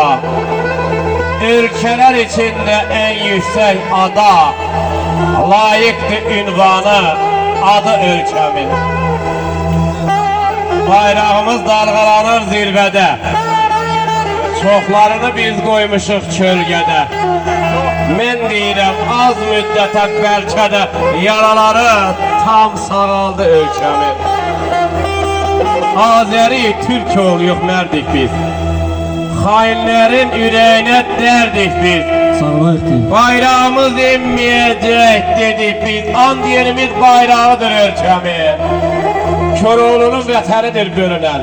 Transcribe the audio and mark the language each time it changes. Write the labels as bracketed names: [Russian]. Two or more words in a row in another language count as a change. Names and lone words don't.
[Turkish] Ülkeler içinde en yüksek ada, layıktı ünvanı, adı ülkemin. Bayrağımız dalgalanır zirvede, [Azerbaijani] çoxlarını biz koymuşuq kölgede. Men deyirəm az müddətə bəlkə də yaraları tam sağaldı ülkemin. Azeri Türk oluyuq mərdik biz, [Turkish] hainlerin yüreğine derdik biz. Bayrağımız inmeyecek dedik biz. [Azerbaijani] And yerimiz bayrağıdır ülkemin. Köroğlu'nun vətənidir bölünen.